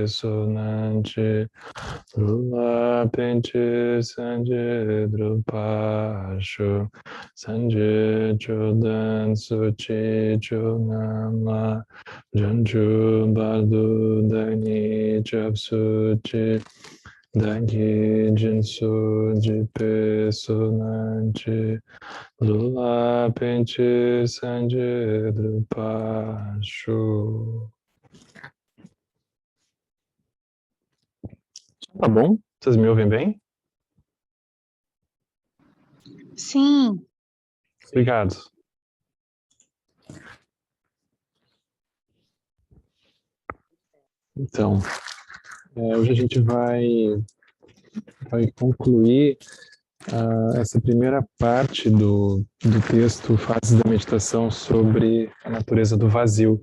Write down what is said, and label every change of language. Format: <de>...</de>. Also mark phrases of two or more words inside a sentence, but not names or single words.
<pt>Sonanchi Rula Pinchi Sanje Drupashu Sanje Chodan Suchi Chonama Janchu Bardu Dagni Chapsu Chi Dagi Jinsu Jipe Sonanchi Lula Pinchi Sanje Drupashu. Tá bom? Vocês me ouvem bem? Sim. Obrigado. Então, hoje a gente vai concluir essa primeira parte do texto Fases da Meditação sobre a natureza do vazio.</pt>